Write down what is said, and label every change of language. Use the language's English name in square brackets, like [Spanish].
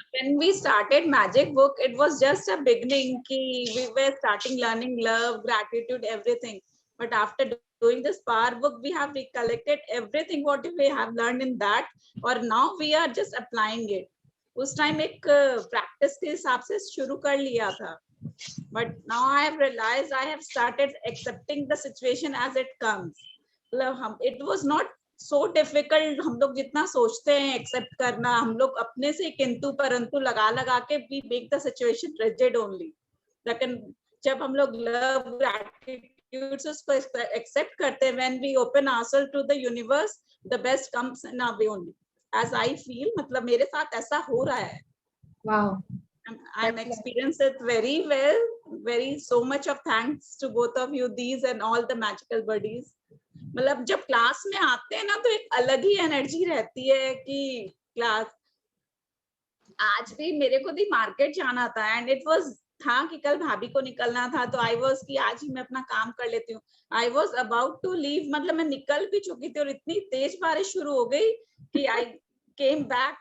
[English] When we started Magic Book, it was just a beginning. Ki we were starting learning love, gratitude, everything. But after doing this Power Book, we have recollected everything what we have learned in that, और now we are just applying it. [Hindi] उस time एक practice के हिसाब से शुरू कर लिया था. [English] But now I have realized I have started accepting the situation as it comes. It was not so difficult. [Hindi] हम लोग जितना सोचते हैं एक्सेप्ट करना, हम लोग अपने से किंतु परंतु लगा लगा के [English] we make the situation rigid only. [Hindi] लेकिन जब हम लोग love gratitude उसको एक्सेप्ट करते हैं, [English] when we open ourselves to the universe, the best comes in our way only. As I feel, [Hindi] मतलब मेरे साथ ऐसा हो रहा है. [English] Wow. I'm experienced it very well. Very so much of thanks to both of you, these and all the magical buddies. [Hindi] मतलब जब class में आते हैं ना तो एक अलग ही एनर्जी रहती है कि क्लास. आज भी मेरे को भी मार्केट जाना था [English] and it was [Hindi] था कि कल भाभी को निकलना था, तो [English] I was [Hindi] कि आज ही मैं अपना काम कर लेती हूँ. [English] I was about to leave, [Hindi] मतलब मैं निकल भी चुकी थी और इतनी तेज बारिश शुरू हो गई कि [English] I came back.